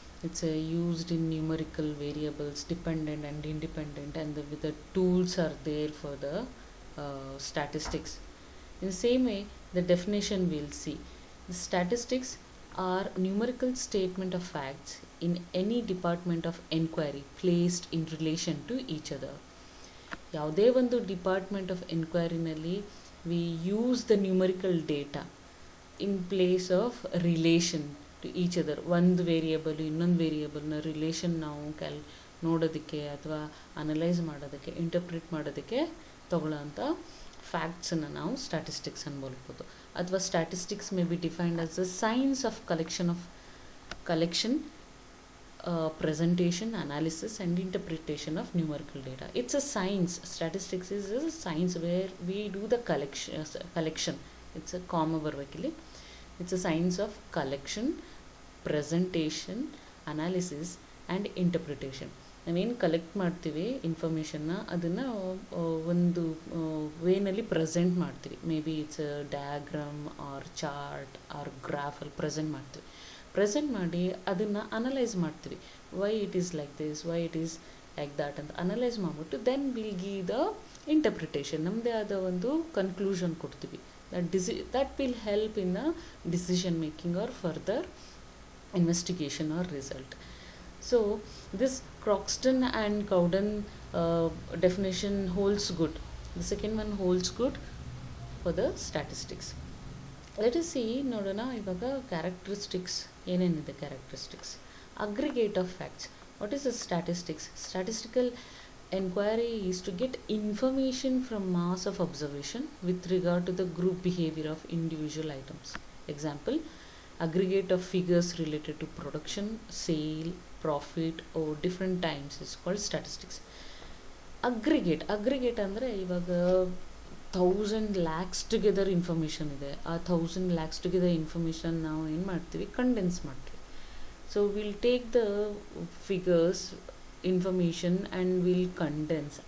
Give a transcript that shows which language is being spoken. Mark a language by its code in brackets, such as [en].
[en] it's used in numerical variables, dependent and independent, and the tools are there for the statistics. In the same way, the definition we'll see. The statistics are numerical statement of facts in any department of enquiry placed in relation to each other. [kn] ಯಾವುದೇ ಒಂದು [en] Department of ಎನ್ಕ್ವೈರಿನಲ್ಲಿ we use the numerical data in place of relation to each other. [kn] ಒಂದು variable ಇನ್ನೊಂದು ವೇರಿಯಬಲ್ನ relation ನಾವು ನೋಡೋದಕ್ಕೆ ಅಥವಾ analyse ಮಾಡೋದಕ್ಕೆ, interpret ಮಾಡೋದಕ್ಕೆ ತಗೊಳ್ಳೋಂಥ ಫ್ಯಾಕ್ಟ್ಸನ್ನು ನಾವು ಸ್ಟ್ಯಾಟಿಸ್ಟಿಕ್ಸ್ ಅನ್ಬೋಲ್ಬೋದು. ಅಥವಾ [en] Statistics may be defined as the science of collection, presentation, analysis and interpretation of numerical data. It's a science. Statistics is a science where we do the collection. It's a comma vervakili. It's a science of collection, presentation, analysis and interpretation. [kn] ನಾವೇನು collect ಮಾಡ್ತೀವಿ ಇನ್ಫಾರ್ಮೇಷನ್ನ, ಅದನ್ನು ಒಂದು ವೇನಲ್ಲಿ present ಮಾಡ್ತೀವಿ. [en] may be it's diagram or chart or [kn] ಗ್ರಾಫಲ್ಲಿ present ಮಾಡಿ ಅದನ್ನು analyse ಮಾಡ್ತೀವಿ. [en] why it is like this, why it is like that [kn] ಅಂತ analyse ಮಾಡಿಬಿಟ್ಟು [en] Then will give the interpretation. [kn] ನಮ್ಮದೇ ಆದ ಒಂದು ಕನ್ಕ್ಲೂಷನ್ ಕೊಡ್ತೀವಿ. [en] That will help in the decision making or further investigation or result. So this Croxton and Cowden definition holds good. The second one holds good for the statistics. Let us see [kn] ನೋಡೋಣ ಇವಾಗ characteristics ಏನೇನಿದೆ. [en] Characteristics aggregate of facts. What is the statistics? Statistical enquiry is to get information from mass of observation with regard to the group behavior of individual items. Example, aggregate of figures related to production, sale, profit or different times is called statistics. [kn] Aggregate ಅಂದರೆ ಇವಾಗ 1000 lakhs [en] together information [kn] ಇದೆ. ಆ 1000 lakhs [en] together information [kn] ನಾವು ಏನು ಮಾಡ್ತೀವಿ, condense ಮಾಡ್ತೀವಿ. [en] So will take the figures information and will condense.